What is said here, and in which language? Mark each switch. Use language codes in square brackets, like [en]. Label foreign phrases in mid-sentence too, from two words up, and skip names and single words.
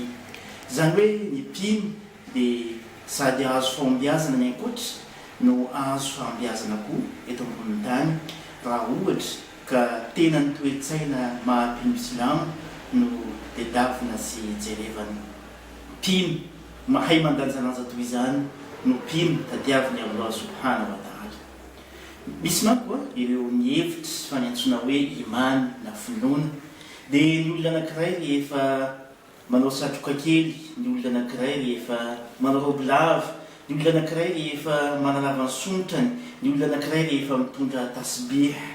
[mg] Zany hoe ny mpino dia sady azo fahombiazana ny ankoatra no azo fahombiazana koa eto amboniny tany raha ohatra ka tena ny toe-tsaina maha-mpino Islamo no dedavina sy jerevana. Mpino mahay mandanjalanja toy izany no mpino tadiavin'ny [ar] الله سبحانه وتعالى. [mg] Misy manko ireo mihevitra fa ny antsoina hoe imany na finoana dia ny olona anankiray rehefa manao satroka kely, ny olona anankiray rehefa manao robe lava, ny olona anankiray rehefa manalava ny sontrany, ny olona anankiray rehefa mitondra tasbih